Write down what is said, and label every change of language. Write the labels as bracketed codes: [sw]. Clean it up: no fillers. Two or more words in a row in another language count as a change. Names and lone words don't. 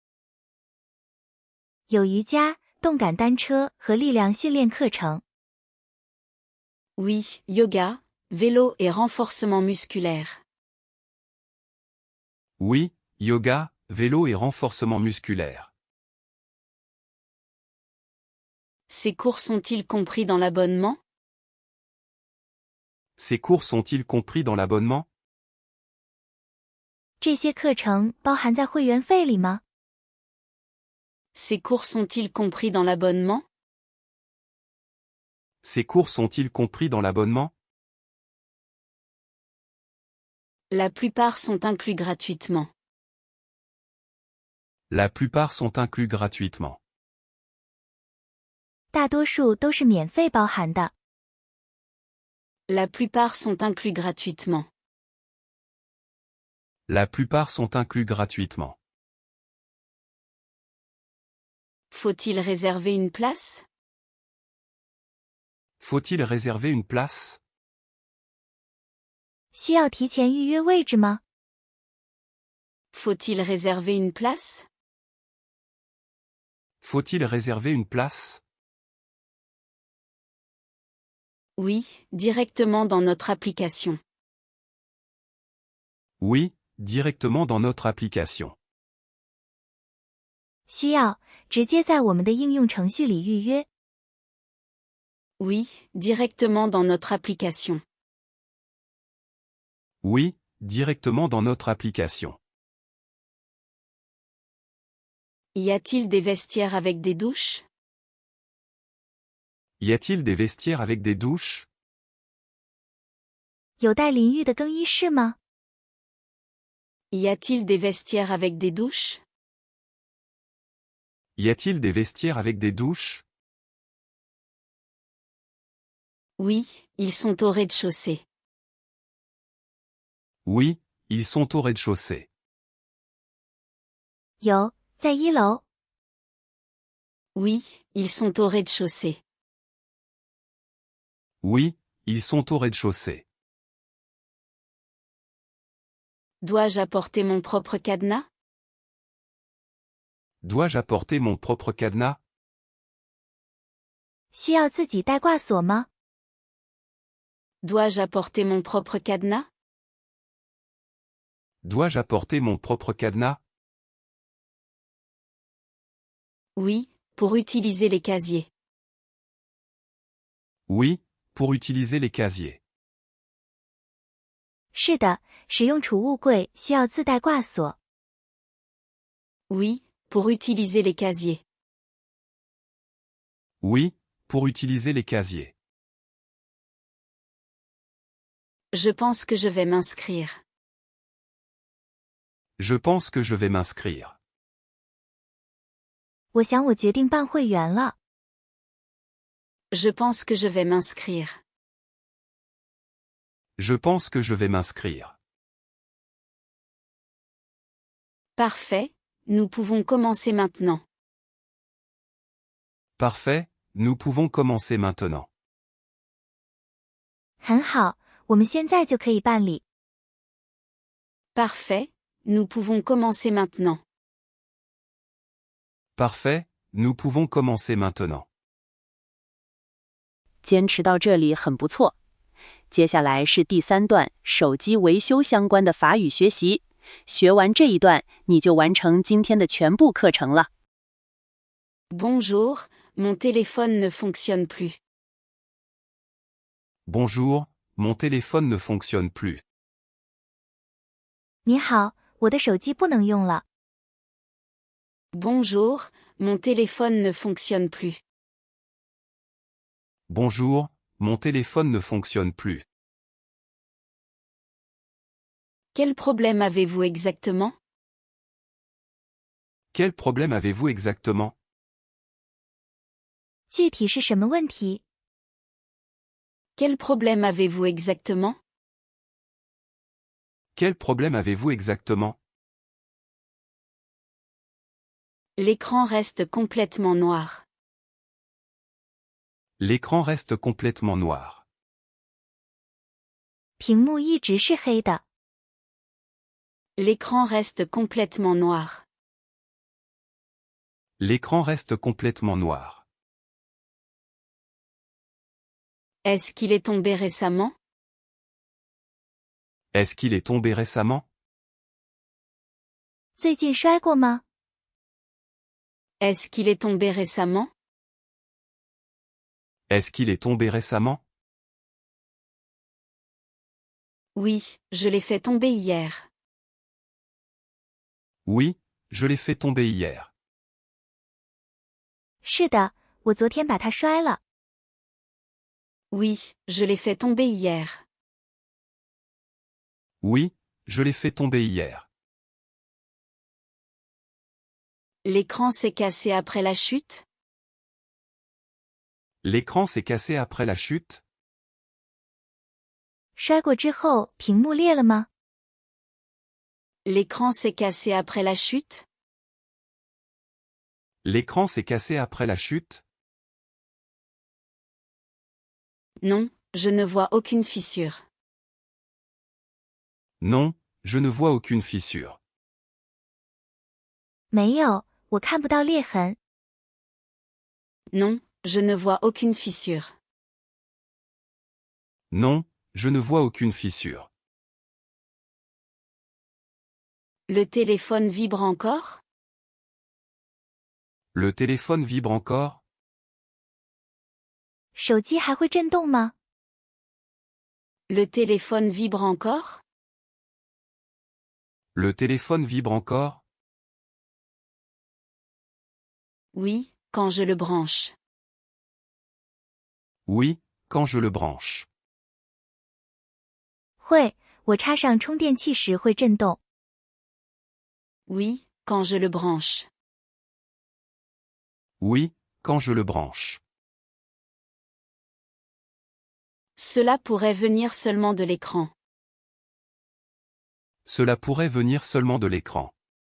[zh] 有瑜伽、动感单车和力量训练课程。 [fr] Oui, yoga, vélo et renforcement musculaire. Oui, yoga, vélo et renforcement musculaire. Ces cours sont-ils compris dans l'abonnement? Ces cours sont-ils compris dans l'abonnement? [zh] 这些课程包含在会员费里吗？ [fr] Ces cours sont-ils compris dans l'abonnement? Ces cours sont-ils compris dans l'abonnement? La plupart sont inclus gratuitement. La plupart sont inclus gratuitement. [zh] 大多数都是免费包含的。 [fr] La plupart sont inclus gratuitement. La plupart sont inclus gratuitement. Faut-il réserver une place? Faut-il réserver une place? [zh] 需要提前预约位置吗？ [fr] Faut-il réserver une place? Faut-il réserver une place? Oui, directement dans notre application. Oui, directement dans notre application. [zh] 需要，直接在我们的应用程序里预约。 [fr] Oui, directement dans notre application. Oui, directement dans notre application. Y a-t-il des vestiaires avec des douches? Y a-t-il des vestiaires avec des douches? [zh] 有带淋浴的更衣室吗？ [fr] Y a-t-il des vestiaires avec des douches? Y a-t-il des vestiaires avec des douches? Oui, ils sont au rez-de-chaussée. Oui, ils sont au rez-de-chaussée. [zh] 有，在1楼。 [fr] Oui, ils sont au rez-de-chaussée. Oui, ils sont au rez-de-chaussée. Dois-je apporter mon propre cadenas? Dois-je apporter mon propre cadenas? [zh] 需要自己带挂锁吗？ [fr] Dois-je apporter mon propre cadenas? Dois-je apporter mon propre cadenas? Oui, pour utiliser les casiers. Oui, pour utiliser les casiers. [zh] 是的，使用储物柜需要自带挂锁。 [fr] Oui, pour utiliser les casiers. Oui, pour utiliser les casiers. Je pense que je vais m'inscrire. Je pense que je vais m'inscrire. [zh] 我想我决定办会员了。 [fr] Je pense que je vais m'inscrire. Je pense que je vais m'inscrire. Parfait, nous pouvons commencer maintenant. Parfait, nous pouvons commencer maintenant. [zh] 很好，我们现在就可以办理。 [fr] Parfait, nous pouvons commencer maintenant. Parfait, nous pouvons commencer maintenant. [zh] 坚持到这里很不错。接下来是第3段手机维修相关的法语学习。学完这一段，你就完成今天的全部课程了。 [fr] Bonjour, mon téléphone ne fonctionne plus. Bonjour, mon téléphone ne fonctionne plus. [zh] 你好，我的手机不能用了。 [fr] Bonjour, mon téléphone ne fonctionne plus. Bonjour, mon téléphone ne fonctionne plus. Quel problème avez-vous exactement? Quel problème avez-vous exactement? [zh] 具体是什么问题？ [fr] Quel problème avez-vous exactement? Quel problème avez-vous exactement? L'écran reste complètement noir. L'écran reste complètement noir. [zh] 屏幕一直是黑的。 [fr] L'écran reste complètement noir. L'écran reste complètement noir. Est-ce qu'il est tombé récemment? Est-ce qu'il est tombé récemment? [zh] 最近摔过吗？ [fr] Est-ce qu'il est tombé récemment? Est-ce qu'il est tombé récemment? Oui, je l'ai fait tomber hier. Oui, je l'ai fait tomber hier. [zh] 是的，我昨天把它摔了。 [fr] Oui, je l'ai fait tomber hier. Oui, je l'ai fait tomber hier. L'écran s'est cassé après la chute? L'écran s'est cassé après la chute? [zh] 摔过之后，屏幕裂了吗？ [fr] L'écran s'est cassé après la chute? L'écran s'est cassé après la chute? Non, je ne vois aucune fissure. Non, je ne vois aucune fissure. [zh] 没有，我看不到裂痕。 [fr] Non, je ne vois aucune fissure. Non, je ne vois aucune fissure. Le téléphone vibre encore? Le téléphone vibre encore? [zh] 手机还会震动吗？ [fr] Le téléphone vibre encore? Le téléphone vibre encore? Oui, quand je le branche. Oui, quand je le branche. [zh] 会，我插上充电器时会震动。 [fr] Oui, quand je le branche. Oui, quand je le branche. Cela pourrait venir seulement de l'écran. Cela pourrait venir seulement de l'écran.